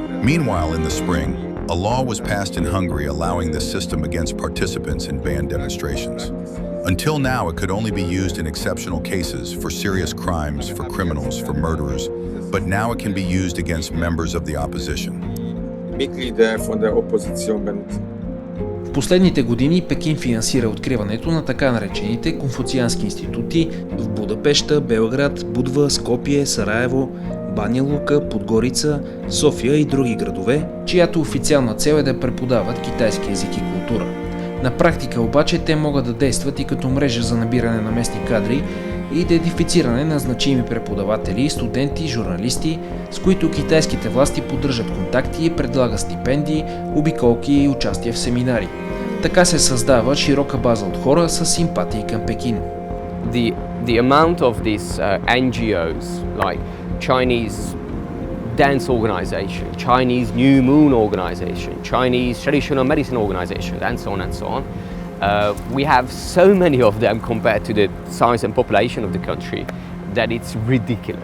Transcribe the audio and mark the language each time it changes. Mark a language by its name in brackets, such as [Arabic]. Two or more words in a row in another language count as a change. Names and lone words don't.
[English] Meanwhile, in the spring, a law was passed in Hungary allowing this system against participants in banned demonstrations. Until now, it could only be used in exceptional cases for serious crimes, for criminals, for murderers, but now it can be used against members of the opposition. [German] Mitglieder von der Opposition sind. [Bulgarian] В последните години Пекин финансира откриването на така наречените конфуциански институти в Будапеща, Белград, Будва, Скопие, Сараево, Баня Лука, Подгорица, София и други градове, чиято официална цел е да преподават китайски език и култура. На практика обаче те могат да действат и като мрежа за набиране на местни кадри и идентифициране на значими преподаватели, студенти, журналисти, с които китайските власти поддържат контакти и предлагат стипендии, обиколки и участие в семинари. Така се създава широка база от хора с симпатии към Пекин. [English] The amount of these NGOs, like Chinese dance organization, Chinese New Moon organization, Chinese traditional medicine organization, and so on and so on. We have so many of them compared to the size and population of the country that it's ridiculous.